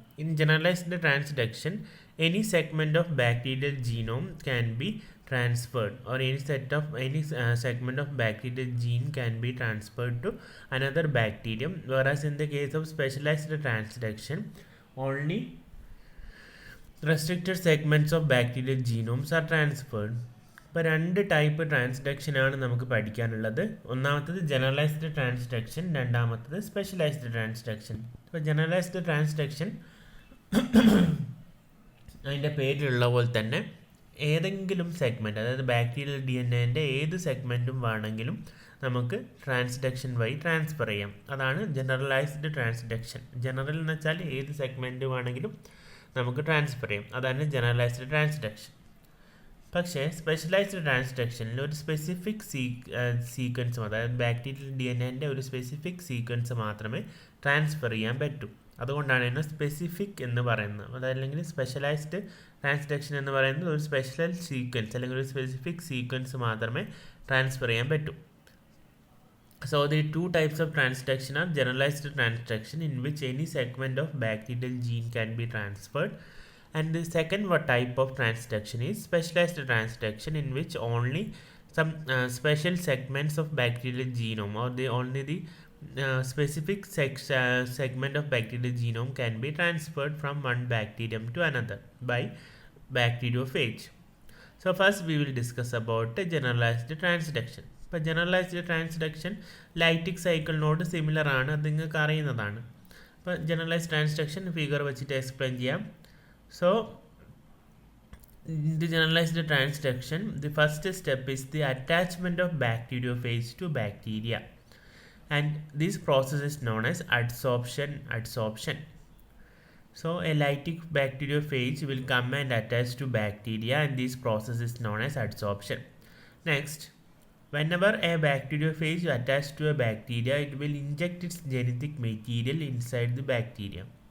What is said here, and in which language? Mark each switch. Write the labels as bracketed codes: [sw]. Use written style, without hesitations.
[en] In generalized transduction, any segment of bacterial genome can be transferred, or any segment of bacterial gene can be transferred to another bacterium. Whereas in the case of specialized transduction, only restricted segments of bacterial genomes are transferred. [ml] ഇപ്പോൾ രണ്ട് type transduction ആണ് നമുക്ക് പഠിക്കാനുള്ളത്. ഒന്നാമത്തത് generalised transduction, രണ്ടാമത്തത് specialised transduction. ഇപ്പോൾ generalised transduction അതിൻ്റെ പേരിലുള്ള പോലെ തന്നെ ഏതെങ്കിലും സെഗ്മെൻറ്റ്, അതായത് ബാക്ടീരിയൽ DNA ഏത് സെഗ്മെൻറ്റും വേണമെങ്കിലും നമുക്ക് ട്രാൻസ്ഡക്ഷൻ വഴി ട്രാൻസ്ഫർ ചെയ്യാം. അതാണ് ജനറലൈസ്ഡ് ട്രാൻസ്ഡക്ഷൻ. ജനറൽ എന്ന് വെച്ചാൽ ഏത് സെഗ്മെൻറ്റ് വേണമെങ്കിലും നമുക്ക് ട്രാൻസ്ഫർ ചെയ്യാം. അതാണ് ജനറലൈസ്ഡ് ട്രാൻസ്ഡക്ഷൻ. പക്ഷേ സ്പെഷ്യലൈസ്ഡ് ട്രാൻസ്ഡക്ഷനിൽ ഒരു സ്പെസിഫിക് സീക്വൻസ്, അതായത് ബാക്ടീരിയൽ DNA ഒരു സ്പെസിഫിക് സീക്വൻസ് മാത്രമേ ട്രാൻസ്ഫർ ചെയ്യാൻ പറ്റൂ. അതുകൊണ്ടാണ് ഇതിനെ സ്പെസിഫിക് എന്ന് പറയുന്നത്. അതല്ലെങ്കിൽ സ്പെഷ്യലൈസ്ഡ് ട്രാൻസ്ഡക്ഷൻ എന്ന് പറയുന്നത് ഒരു സ്പെഷ്യൽ സീക്വൻസ് അല്ലെങ്കിൽ ഒരു സ്പെസിഫിക് സീക്വൻസ് മാത്രമേ ട്രാൻസ്ഫർ ചെയ്യാൻ പറ്റൂ. [en] So the two types of transduction are generalized transduction, in which any segment of bacterial gene can be transferred, and the second type of transduction is specialized transduction, in which only some special segments of bacterial genome, or only the specific segment of bacterial genome can be transferred from one bacterium to another by bacteriophage. So first we will discuss about generalized transduction. [ml] ഇപ്പോൾ generalised transduction lytic സൈക്കിളിനോട് similar ആണ്, അത് നിങ്ങൾക്ക് അറിയുന്നതാണ്. അപ്പോൾ generalised transduction figure വെച്ചിട്ട് explain ചെയ്യാം. [en] So the generalised transduction, the first step is the attachment of bacteriophage to bacteria, and this process is known as adsorption. So a lytic bacteriophage will come and attach to bacteria, and this process is known as adsorption. Next, whenever a bacteriophage attaches to a bacteria, it will inject its genetic material inside the bacteria.